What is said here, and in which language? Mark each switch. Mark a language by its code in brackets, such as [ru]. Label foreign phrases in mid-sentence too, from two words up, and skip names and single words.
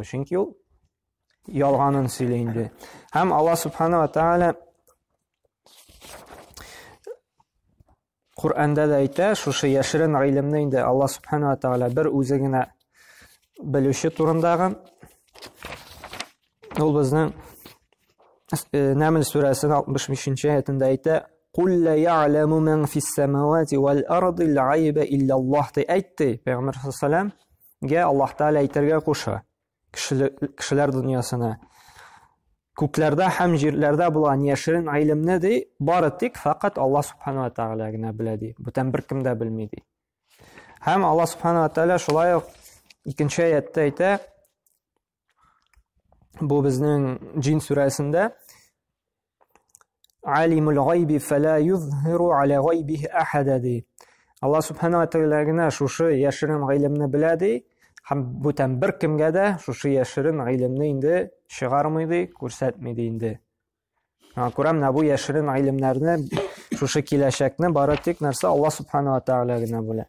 [tt] Чөнки ул ялганын сөйләй инде. Һәм [ar] الله سبحانه وتعالى [tt] Qur'anda da әйтә, шушы яшерен гыйлемне инде [ar] الله سبحانه وتعالى [tt] бер үзе генә белүче турындагы. Ул безнең Намл сүрәсенең 65-нче аятында әйтә: [ar] "قل لا يعلم من في السماوات والأرض الغيب إلا الله" [tt] ди әйтте. Пәйгамбер [ar] صلى الله عليه [tt] Аллаһ Тааля әйтергә куша. Кешеләр дөньясына күкләрдә һәм җирләрдә булган яшерен гыйлемне ди, бары тик фақат [ar] الله سبحانه وتعالى [tt] гына белә ди. Бүтән беркем дә белми ди. Һәм [ar] الله سبحانه وتعالى [tt] шулай ук икенче аятта әйтә, бу безнең Джин сүрәсендә: [ar] "عالم الغيب فلا يظهر على غيبه أحدا" [tt] ди. [ar] الله سبحانه وتعالى [tt] гына шушы яшерен гыйлемне белә ди. Һәм бүтән беркемгә дә шушы яшерен гыйлемне инде чыгармый ди, күрсәтми ди инде. Күрәм, бу яшерен гыйлемнәрне, шушы киләчәкне бары тик нәрсә [ar] الله سبحانه وتعالى [tt] гына белә.